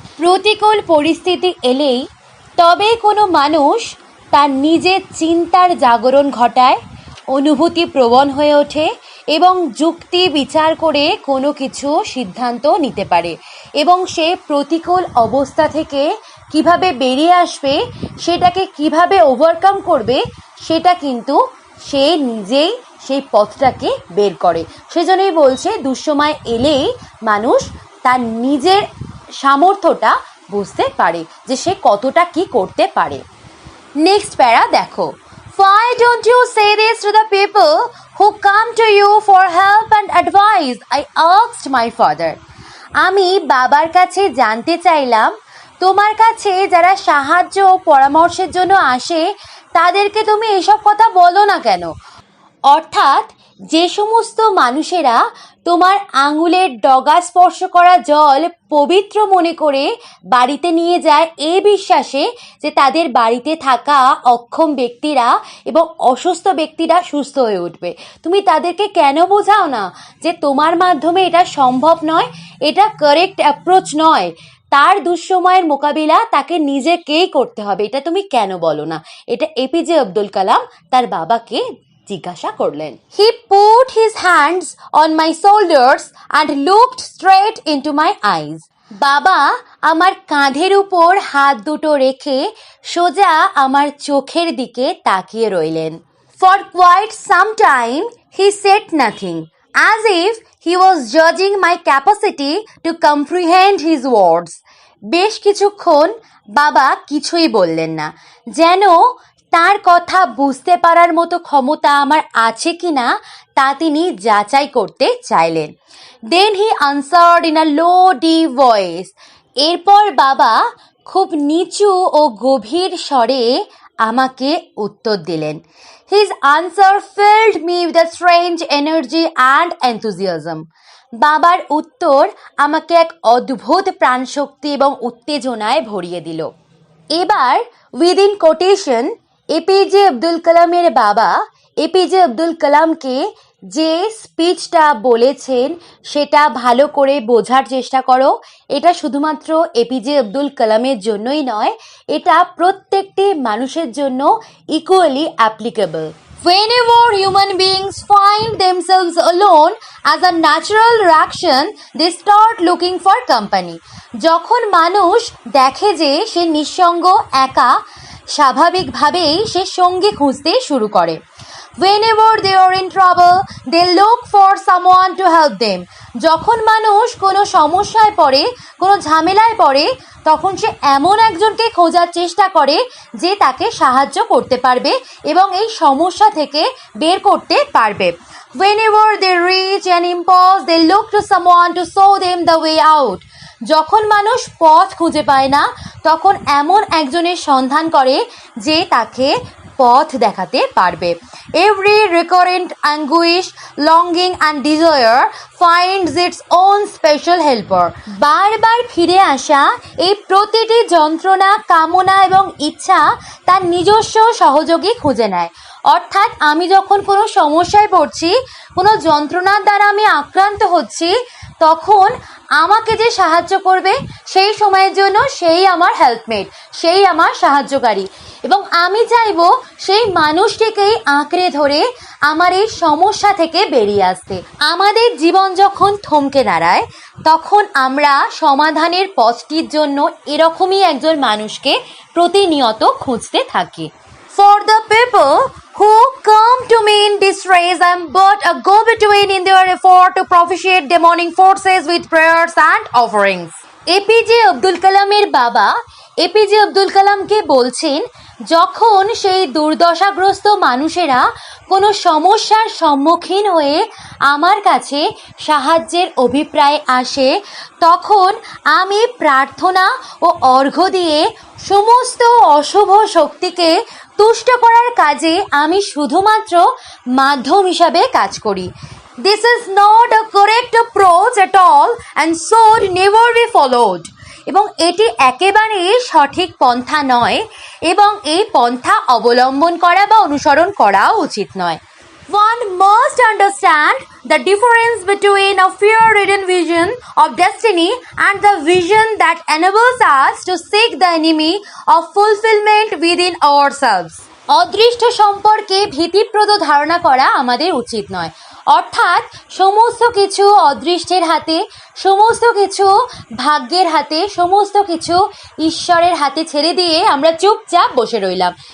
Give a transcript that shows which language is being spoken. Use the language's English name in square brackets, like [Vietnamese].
[Bangla] প্রতিকূল পরিস্থিতি এলেই তবে কোনো মানুষ তার নিজের চিন্তার জাগরণ ঘটায়, অনুভূতি প্রবণ হয়ে ওঠে এবং যুক্তি বিচার করে কোনো কিছু সিদ্ধান্ত নিতে পারে এবং সে প্রতিকূল অবস্থা থেকে কিভাবে বেরিয়ে আসবে, সেটাকে কিভাবে ওভারকাম করবে, সেটা কিন্তু সে নিজেই সেই পথটাকে বের করে। সেজন্যই বলছে দুঃসময় এলেই মানুষ তার নিজের সামর্থ্যটা বুঝতে পারে যে সে কতটা কি করতে পারে। নেক্সট প্যারা দেখো, [English] Why don't you say this to the people who come to you for help and advice? I asked my father. [Bangla] আমি বাবার কাছে জানতে চাইলাম, তোমার কাছে যারা সাহায্য ও পরামর্শের জন্য আসে তাদেরকে তুমি এসব কথা বলো না কেন? অর্থাৎ যে সমস্ত মানুষেরা তোমার আঙুলের ডগা স্পর্শ করা জল পবিত্র মনে করে বাড়িতে নিয়ে যায় এই বিশ্বাসে যে তাদের বাড়িতে থাকা অক্ষম ব্যক্তিরা এবং অসুস্থ ব্যক্তিরা সুস্থ হয়ে উঠবে, তুমি তাদেরকে কেন বোঝাও না যে তোমার মাধ্যমে এটা সম্ভব নয়, এটা [English] correct approach [Bangla] নয়, তার দুঃসময়ের মোকাবিলা তাকে নিজেকেই করতে হবে, এটা তুমি কেন বলো না? এটা এপিজে আব্দুল কালাম তার বাবাকে জিজ্ঞাসা করলেন। [English] He put his hands on my shoulders and looked straight into my eyes. [Bangla] বাবা আমার কাঁধের উপর হাত দুটো রেখে সোজা আমার চোখের দিকে তাকিয়ে রইলেন। [English] For quite some time he said nothing, as if he was judging my capacity to comprehend his words. [Bangla] বেশ কিছুক্ষণ বাবা কিছুই বললেন না, যেন তার কথা বুঝতে পারার মতো ক্ষমতা আমার আছে কিনা তা তিনি যাচাই করতে চাইলেন। [English] Then he answered in a low deep voice. [Bangla] এরপর বাবা খুব নিচু ও গভীর স্বরে আমাকে উত্তর দিলেন। [English] His answer filled me with a strange energy and enthusiasm. [Bangla] বাবার উত্তর আমাকে এক অদ্ভুত প্রাণশক্তি এবং উত্তেজনায় ভরিয়ে দিল। এবার [English] within quotation, [Bangla] এপিজে আব্দুল কালামের বাবা এপিজে আব্দুল কালামকে যে স্পিচটা বলেছেন সেটা ভালো করে বোঝার চেষ্টা করো। এটা শুধুমাত্র এপিজে আব্দুল কালামের জন্যই নয়, এটা প্রত্যেকটি মানুষের জন্য [English] Equally applicable. Whenever human beings find themselves alone as a natural reaction, they start looking for company. [Bangla] যখন মানুষ দেখে যে সে নিঃসঙ্গ, একা, স্বাভাবিকভাবেই সে সঙ্গী খুঁজতে শুরু করে। [English] Whenever they are in trouble, they look for someone to help them. [Bangla] যখন মানুষ কোনো সমস্যায় পড়ে, কোনো ঝামেলায় পড়ে, তখন সে এমন একজনকে খোঁজার চেষ্টা করে যে তাকে সাহায্য করতে পারবে এবং এই সমস্যা থেকে বের করতে পারবে। [English] Whenever they reach an impasse, they look to someone to show them the way out. [Bangla] যখন মানুষ পথ খুঁজে পায় না, তখন এমন একজনের সন্ধান করে যে তাকে পথ দেখাতে পারবে। [English] Every recurrent anguish, longing and desire finds its own special helper. [Bangla] বারবার ফিরে আসা এই প্রতিটি যন্ত্রণা, কামনা এবং ইচ্ছা তার নিজস্ব সহযোগী খুঁজে নেয়। অর্থাৎ আমি যখন কোনো সমস্যায় পড়ছি, কোনো যন্ত্রণার দ্বারা আমি আক্রান্ত হচ্ছি, তখন আমাকে যে সাহায্য করবে সেই সময়ের জন্য সেই আমার হেল্পমেট, সেই আমার সাহায্যকারী, এবং আমি চাইবো সেই মানুষটিকেই আঁকড়ে ধরে আমার এই সমস্যা থেকে বেরিয়ে আসতে। আমাদের জীবন যখন থমকে দাঁড়ায়, তখন আমরা সমাধানের পথটির জন্য এরকমই একজন মানুষকে প্রতিনিয়ত খুঁজতে থাকি। [English] For the people who come to me in distress, I am but a go-between in their effort to propitiate demonic forces with prayers and offerings. [Bangla] APJ Abdul কালামের বাবা এপিজে আব্দুল কালামকে বলছেন, যখন সেই দুর্দশাগ্রস্ত মানুষেরা কোনো সমস্যার সম্মুখীন হয়ে আমার কাছে সাহায্যের অভিপ্রায় আসে, তখন আমি প্রার্থনা ও অর্ঘ্য দিয়ে সমস্ত অশুভ শক্তিকে তুষ্ট করার কাজে আমি শুধুমাত্র মাধ্যম হিসাবে কাজ করি। [English] This is not a correct approach at all and should never be followed. [Bangla] এবং এটি একেবারে সঠিক পন্থা নয় এবং এই পন্থা অবলম্বন করা বা অনুসরণ করা উচিত নয়। [English] One must understand the difference between a fear-ridden vision of destiny and the vision that enables us to seek the enemy of fulfillment within ourselves. [Bangla] অদৃষ্ট সম্পর্কে ভীতিপ্রদ ধারণা করা আমাদের উচিত নয়। অর্থাৎ সমস্ত কিছু অদৃষ্টের হাতে, সমস্ত কিছু ভাগ্যের হাতে, সমস্ত কিছু ঈশ্বরের হাতে ছেড়ে দিয়ে আমরা চুপচাপ বসে রইলাম।